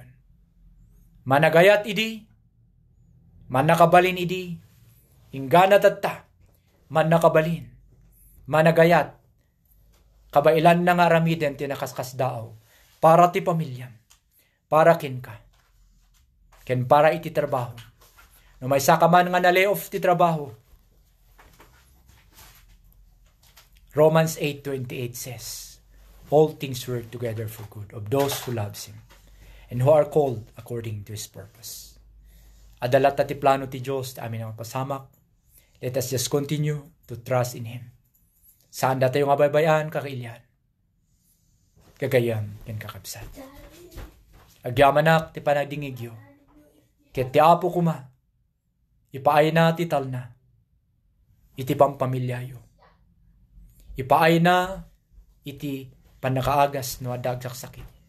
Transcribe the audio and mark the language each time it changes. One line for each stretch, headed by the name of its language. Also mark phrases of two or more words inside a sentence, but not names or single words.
Iloko: Managayat idi, manakabalin idi, inggana tatta, manakabalin, managayat, kabailan na nga ramiden ti nakaskas daaw, para ti pamilyam, para ken ka, ken para iti trabaho. No may sakaman nga na layoff ti trabaho,
English: Romans 8:28 says, all things work together for good of those who loves Him and who are called according to His purpose.
Iloko: Adalat ti plano ti Diyos, ti amin ang pasamak.
English: Let us just continue to trust in Him.
Iloko: Saan da tayo nga baybayan, kakailyan. Kagayam, ken kakabsat. Agyamanak ti panagdingigyo. Ket ti Apo kuma, ipaay na ti talna. Iti pampamilyayo. Ipaay na iti panakaagas no adagsak sakit.